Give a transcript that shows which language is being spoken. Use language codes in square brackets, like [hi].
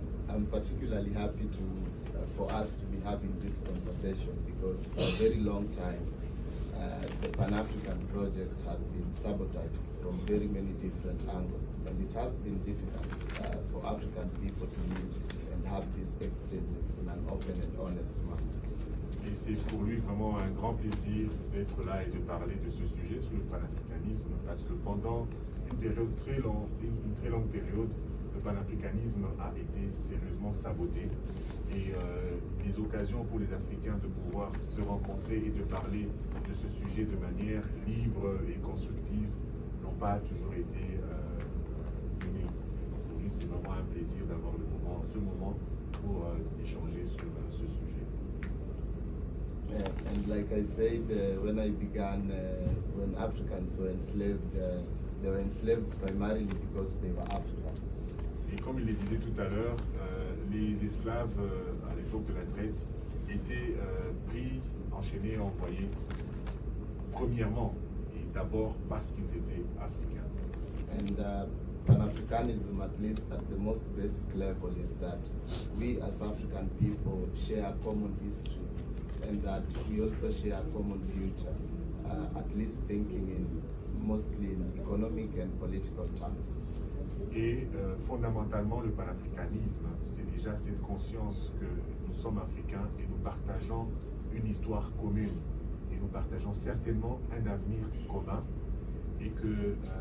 [en] I'm particularly happy for us to be having this conversation because for a very long time the Pan-African project has been sabotaged from very many different angles, and it has been difficult for African people to meet and have these exchanges in an open and honest manner. [fr] Et c'est pour lui vraiment un grand plaisir d'être là et de parler de ce sujet sur le panafricanisme, parce que pendant une très longue période, le panafricanisme a été sérieusement saboté. Et les occasions pour les Africains de pouvoir se rencontrer et de parler de ce sujet de manière libre et constructive n'ont pas toujours été données. Donc pour lui, c'est vraiment un plaisir d'avoir ce moment pour échanger sur ce sujet. [en] And like I said, when I began, when Africans were enslaved, they were enslaved primarily because they were African. [fr] Et comme il le disait tout à l'heure, les esclaves à l'époque de la traite étaient pris, enchaînés, envoyés, premièrement et d'abord parce qu'ils étaient africains. [en] And Pan-Africanism, at least at the most basic level, is that we as African people share a common history and that we also share a common future, at least thinking mostly in economic and political terms. [fr] Et fondamentalement, le panafricanisme, c'est déjà cette conscience que nous sommes africains et nous partageons une histoire commune. Et nous partageons certainement un avenir commun. Et que...